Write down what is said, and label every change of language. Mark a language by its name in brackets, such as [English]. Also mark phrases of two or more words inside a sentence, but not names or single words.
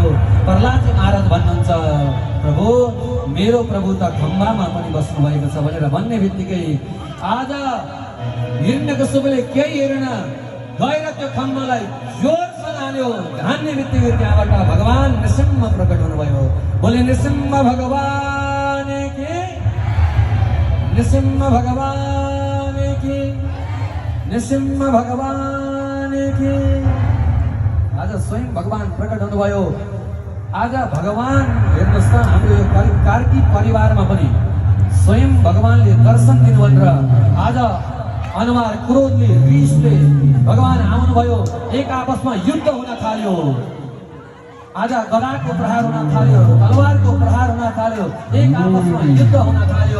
[Nepali] प्रहलादजी महाराज भन्नुहुन्छ, प्रभु मेरो प्रभु त खम्बामा पनि बस्नु भएको छ भनेर भन्ने बित्तिकै आज हिरण्यकश्यपले केही हेरेन, गएर त्यो खम्बालाई जोरसँग हान्यो। हान्ने बित्तिकै त्यहाँबाट भगवान नृसिंह प्रकट हुनुभयो। [Hindi] बोले नृसिंह भगवान की, नृसिंह भगवान की, नृसिंह भगवान की। [Nepali] आज स्वयं भगवान प्रकट हुनुभयो। आज भगवान हेर्नुहोस् त, हाम्रो यो कार्की परिवारमा पनि स्वयं भगवानले दर्शन दिनु भनेर आज अनुहार क्रोधले रिसले भगवान आउनुभयो। एक आपसमा युद्ध हुन थाल्यो। आज गदाको प्रहार हुन थाल्यो, तलवारको प्रहार हुन थाल्यो, एक आपसमा युद्ध हुन थाल्यो।